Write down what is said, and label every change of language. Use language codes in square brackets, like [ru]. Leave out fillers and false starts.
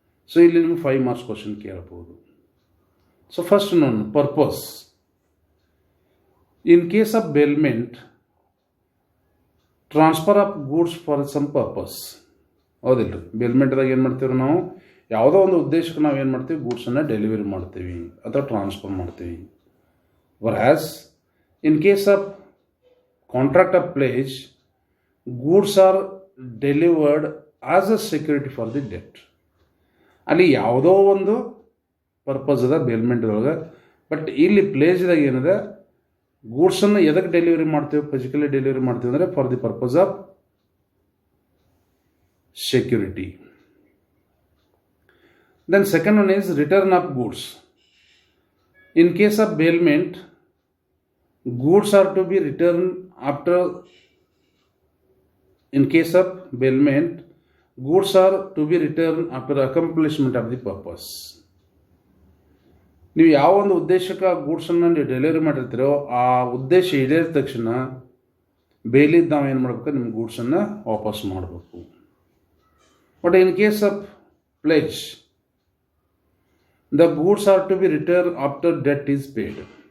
[kn] So ಇಲ್ಲಿ ನಿಮ್ಗೆ 5 marks question ಕೇಳ್ಬೋದು. [en] so first [kn] ನೋಡೋಣ purpose. [en] In case of bailment, transfer of goods for some purpose. [kn] ಹೌದಿಲ್ಲ ರೀ? ಬೇಲ್ಮೆಂಟ್ದಾಗ ಏನು ಮಾಡ್ತೀವಿ ನಾವು, ಯಾವುದೋ ಒಂದು ಉದ್ದೇಶಕ್ಕೆ ನಾವು ಏನು ಮಾಡ್ತೀವಿ, ಗೂಡ್ಸನ್ನು ಡೆಲಿವರಿ ಮಾಡ್ತೀವಿ ಅಥವಾ ಟ್ರಾನ್ಸ್ಫರ್ ಮಾಡ್ತೀವಿ. [en] whereas in case of contract of pledge, goods are delivered as a security for the debt. [kn] ಅಲ್ಲಿ ಯಾವುದೋ ಒಂದು ಪರ್ಪಸ್ ಅದ ಬೇಲ್ಮೆಂಟ್ದೊಳಗೆ. ಬಟ್ ಇಲ್ಲಿ ಪ್ಲೇಜ್ದಾಗ ಏನಿದೆ, ಗೂಡ್ಸನ್ನು ಎದಕ್ಕೆ ಡೆಲಿವರಿ ಮಾಡ್ತೀವಿ, ಫಿಸಿಕಲಿ ಡೆಲಿವರಿ ಮಾಡ್ತೀವಿ ಅಂದರೆ [en] For the purpose of security. Then second one is return of goods. In case of bailment, goods are to be returned after. In case of bailment, goods are to be returned after accomplishment of the purpose. [kn] ನೀವು ಯಾವ ಒಂದು ಉದ್ದೇಶಕ್ಕೆ ಆ ಗೂಡ್ಸನ್ನು ನೀವು delivery ಮಾಡಿರ್ತೀರೋ ಆ ಉದ್ದೇಶ ಈಡೇರಿದ ತಕ್ಷಣ ಬೇಲಿದ್ದು ನಾವು ಏನು ಮಾಡಬೇಕು, ನಿಮ್ಮ ಗೂಡ್ಸನ್ನು ವಾಪಸ್ ಮಾಡಬೇಕು. [en] But in case of pledge, the goods are to be return after debt is paid.